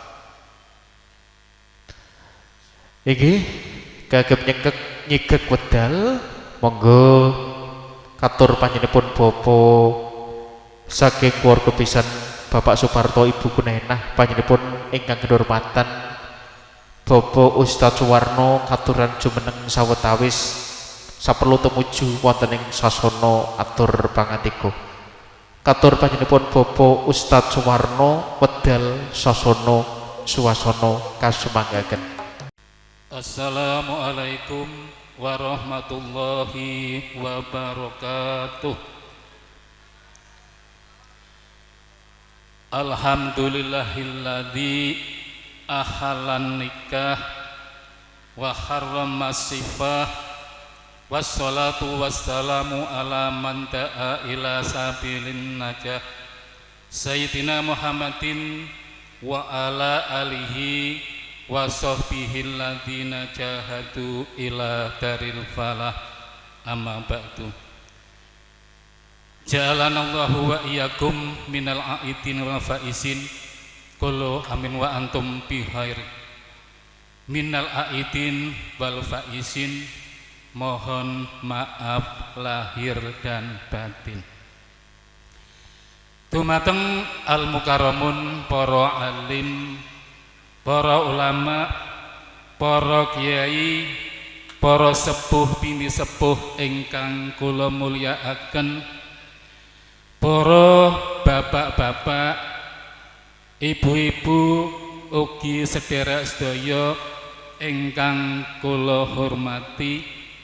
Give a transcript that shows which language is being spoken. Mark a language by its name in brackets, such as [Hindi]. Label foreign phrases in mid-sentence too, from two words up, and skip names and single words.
[Javanese] Iki kagem nyigek wedal monggo katur panjenenganipun Bapak saking keluarga pisan Bapak Suparto Ibu Kunaenah panjenenganipun ingkang kehormatan Bapak Ustadz Suwarno katuran jumeneng sawetawis saperlu tumuju wonten ing sasana atur pangandika. Katur panjenenganipun Bapak Ustadz Suwarno wedal sasana suwasana kasumanggaken. [Arabic] السلام عليكم ورحمة الله وبركاته. الحمد لله الذي أحل النكاح وحرم السفاح والصلاة والسلام على من دعا إلى سبيل النجاة سيدنا محمد وعلى آله وصحبه الذين جاهدوا إلى دار الفلاح أما بعد. جعلنا الله وإياكم من العائدين والفائزين كل عام وأنتم بخير. من العائدين والفائزين, [Indonesian] mohon maaf lahir dan batin. [Javanese] Dumateng al-mukarramun para alim, para ulama, para kiai, para sepuh bini sepuh ingkang kula mulyakaken, para bapak-bapak, ibu-ibu ugi sedherek sedaya ingkang kula hormati.